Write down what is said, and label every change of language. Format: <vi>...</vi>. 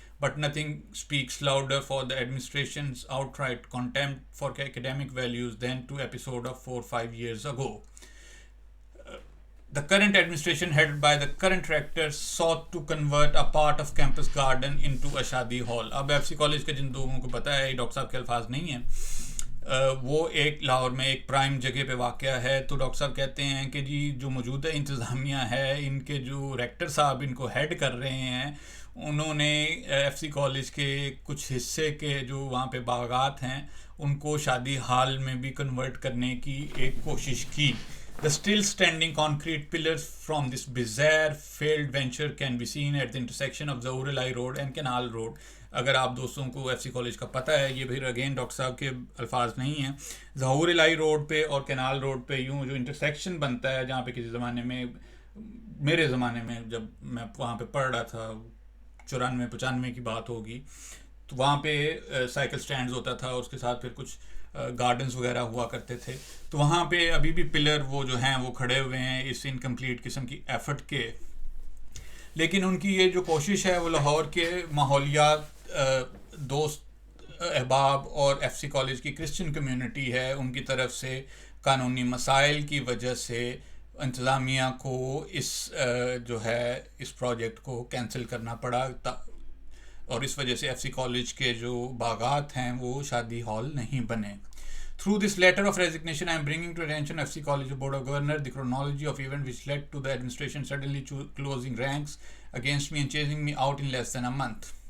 <en>But nothing speaks louder for the administration's outright contempt for academic values than to episode of 4-5 years ago. The current administration headed by the current rector sought to convert a part of campus garden into a shadi hall.</en> <ur>اب FC college کے جن لوگوں کو پتہ ہے, doctor صاحب کے الفاظ نہیں ہیں, وہ ایک لاہور میں ایک پرائم جگہ پہ واقع ہے. تو ڈاکٹر صاحب کہتے ہیں کہ جی جو موجودہ انتظامیہ ہے, ان کے جو ریکٹر صاحب ان کو ہیڈ کر رہے ہیں, انہوں نے FC کالج کے کچھ حصے کے جو وہاں پہ باغات ہیں ان کو شادی ہال میں بھی کنورٹ کرنے کی ایک کوشش کی.</ur> <en>The still standing concrete pillars from this bizarre failed venture can be seen at the intersection of Zahoor Elahi Road and Canal Road.</en> <ur>اگر آپ دوستوں کو FC کالج کا پتہ ہے, یہ پھر اگین ڈاکٹر صاحب کے الفاظ نہیں ہیں, ظہور الہی روڈ پہ اور کینال روڈ پہ یوں جو انٹرسیکشن بنتا ہے, جہاں پہ کسی زمانے میں, میرے زمانے میں جب میں وہاں پہ پڑھ رہا تھا, 94-95 کی بات ہوگی, تو وہاں پہ سائیکل سٹینڈز ہوتا تھا, اس کے ساتھ پھر کچھ گارڈنز وغیرہ ہوا کرتے تھے. تو وہاں پہ ابھی بھی پلر وہ جو ہیں وہ کھڑے ہوئے ہیں اس انکمپلیٹ قسم کی ایفرٹ کے. لیکن ان کی یہ جو کوشش ہے وہ لاہور کے ماحولیات دوست احباب اور FC کالج کی کرسچن کمیونٹی ہے, ان کی طرف سے قانونی مسائل کی وجہ سے انتظامیہ کو اس جو ہے اس پروجیکٹ کو کینسل کرنا پڑا, اور اس وجہ سے FC کالج کے جو باغات ہیں وہ شادی ہال نہیں بنے.</ur> <en>Through this letter of resignation, I am bringing to attention FC College Board of Governors the chronology of events which led to the administration suddenly closing ranks against me and chasing me out in less than a month.</en>